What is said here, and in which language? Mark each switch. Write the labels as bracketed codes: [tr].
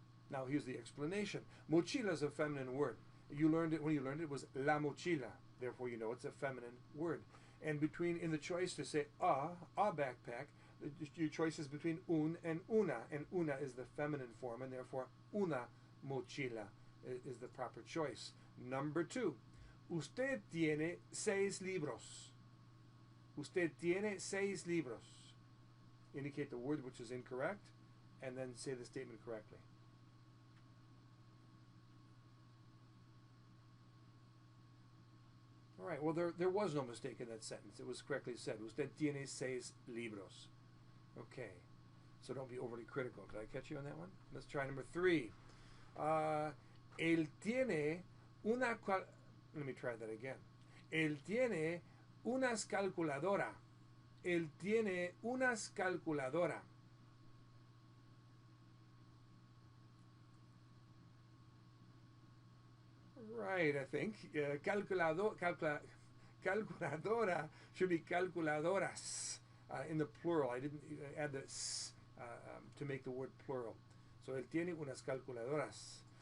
[en] Now here's the explanation. Mochila is a feminine word. You learned it when you learned it was la mochila. Therefore, you know it's a feminine word. And in the choice to say a backpack, your choice is between un and una is the feminine form, and therefore una mochila is the proper choice. [es] Number two, usted tiene 6 libros. Usted tiene 6 libros. [en] Indicate the word which is incorrect, and then say the statement correctly. All right, well, there was no mistake in that sentence. It was correctly said. Usted tiene 6 libros. Okay, so don't be overly critical. Did I catch you on that one? Let's try number 3. Él tiene una... Let me try that again. [es] Él tiene unas calculadora. Él tiene unas calculadora. [en] Right, I think. Calculadora should be calculadoras in the plural. I didn't add the s to make the word plural. [es] So, él tiene unas calculadoras.